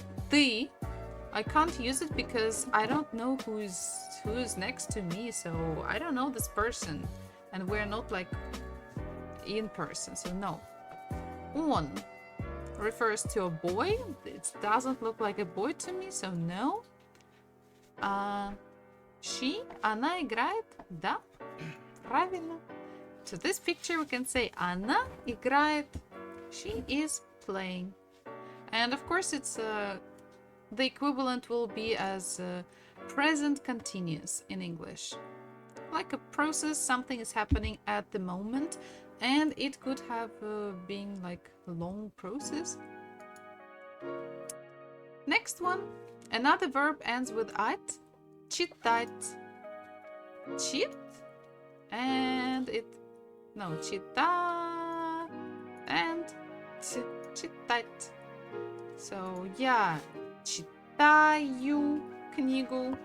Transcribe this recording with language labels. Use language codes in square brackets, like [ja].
[en] Ты, I can't use it because I don't know who's next to me, so I don't know this person, and we're not like in person, so no. Он refers to a boy. It doesn't look like a boy to me, so no. She, [ru] она играет, да, правильно. [en] So this picture we can say [ru] она играет, [en] she is playing. And of course, it's the equivalent will be as present continuous in English. Like a process, something is happening at the moment, and it could have been like a long process. Next one, another verb ends with at. Читать. Чит and it no читать and читать. So [ru] я читаю книгу.